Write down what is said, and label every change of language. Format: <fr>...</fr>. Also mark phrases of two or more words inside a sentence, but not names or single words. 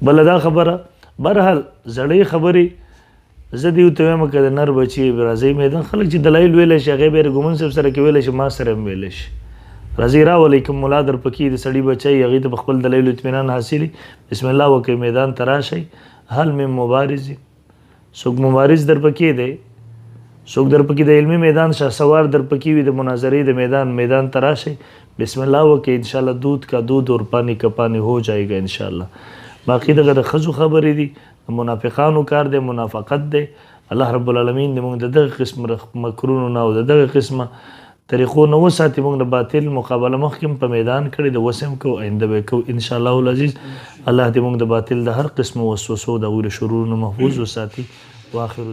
<ps>بله دا خبره بهرحال زړې خبرې زه دې ورته وایم که د نر بچي راځئ میدان خلک چې دلایل ویلی شي هغې بیا ګومن صاحب سره کې ویلی شي ما سره هم ویلی شي راځئ راولئ کوم ملا در پکې د سړي بچی هغې ته په خپل دلایلو اطمینان حاصلي</ps> <ar>بسم الله</ar> <ps>وکړئ میدان ته راشئ.</ps> <ar>حل من مبارز</ar> <ps>څوک مبارز در پکې دی څوک در پکې د علمي میدان شهسوار در پکې وي د مناظرې د میدان ته راشئ</ps> <ar>بسم الله</ar> <ps>وکړئ انشاءالله</ps> <ur>دودھ کا دودھ اور پانی کا پانی ہو جائے گا</ur> <ps>انشاءالله. باقي دغه د ښځو خبرې دي منافقانو کار دی منافقت دی.</ps> <ar>الله رب العالمین</ar> <ps>دې موږ د دغه قسم مکرونو نه او د دغه قسمه طریقو نه وساتي. موږ د باطل مقابله مخکې په میدان کړې د اوس هم کوو آینده به کوو</ps> <ar>انشاءالله العزیز.</ar> <ps>الله دې موږ د باطل د هر قسم وسوسو د هغوی له شرورو نه محفوظ وساتي.</ps>